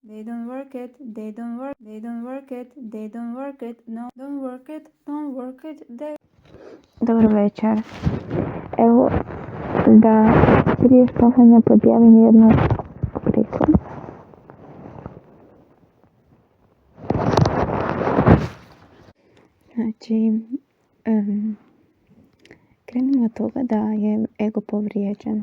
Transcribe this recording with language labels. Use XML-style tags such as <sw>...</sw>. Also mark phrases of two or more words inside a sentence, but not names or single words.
<en>They don't work it, they don't work, they don't work it, they don't work it, no, don't work it, don't work it, they...</en> <hr>Dobro večer. Evo da prije spavanja podijelim jednu priču. Znači, krenimo od toga da je ego povrijeđen.</hr>